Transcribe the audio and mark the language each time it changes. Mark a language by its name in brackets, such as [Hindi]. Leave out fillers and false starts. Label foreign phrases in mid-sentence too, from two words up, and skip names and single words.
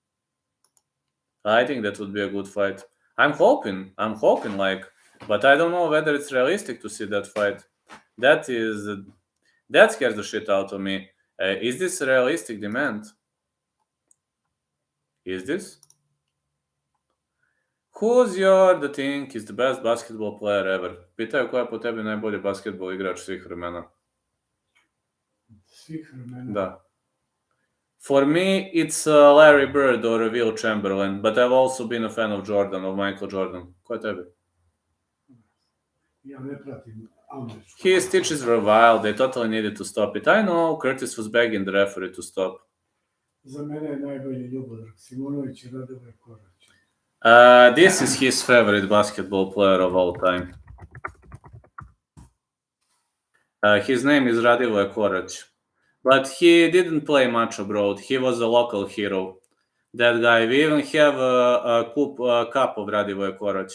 [English] I think that would be a good fight. I'm hoping, but I don't know whether it's realistic to see that fight. That scares the shit out of me. Is this a realistic demand? Is this? Who's the think is the best basketball player ever? [Serbian] Pitaju ko je po tebi najbolji basketball igrač svih vremena. Svih vremena? Da. [English] For me, it's Larry Bird or Will Chamberlain, but I've also been a fan of Michael Jordan. [Serbian] Ko je tebi? Ja ne pratim američku. [English] His stitches were wild. They totally needed to stop it. I know, Curtis was begging the referee to stop. [Serbian] Za mene je najbolji Ljubodrag Simonović I Radivoj Korać. [English] This is his favorite basketball player of all time. His name is Radivoj Korać. But he didn't play much abroad. He was a local hero. That guy. We even have a cup of Radivoj Korać.